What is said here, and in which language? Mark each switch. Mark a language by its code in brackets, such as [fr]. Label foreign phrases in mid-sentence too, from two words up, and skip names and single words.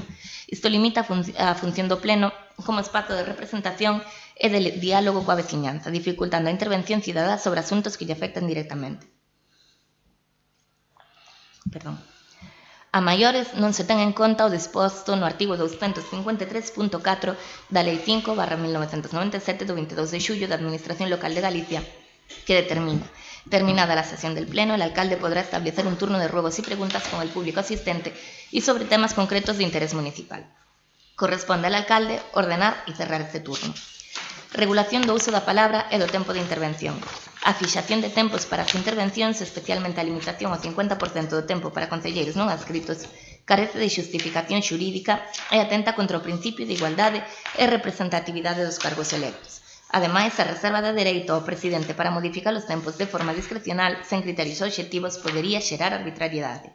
[gl] Isto limita a función do pleno como espazo de representación e de diálogo coa veciñanza, dificultando a intervención cidadá sobre asuntos que lle afectan directamente. Perdón. A maiores non se ten en conta o disposto no artigo 253.4 da Lei 5/1997 do 22 de xullo da Administración Local de Galicia, que determina: [es] terminada la sesión del Pleno, el alcalde podrá establecer un turno de ruegos y preguntas con el público asistente y sobre temas concretos de interés municipal. Corresponde al alcalde ordenar y cerrar este turno. [gl] Regulación do uso da palabra e do tempo de intervención. A fixación de tempos para as intervencións, especialmente a limitación ao 50% do tempo para concelleiros non adscritos, carece de xustificación xurídica e atenta contra o principio de igualdade e representatividade dos cargos electos. Ademais, a reserva de dereito ao presidente para modificar os tempos de forma discrecional sen criterios obxectivos podería xerar arbitrariedade.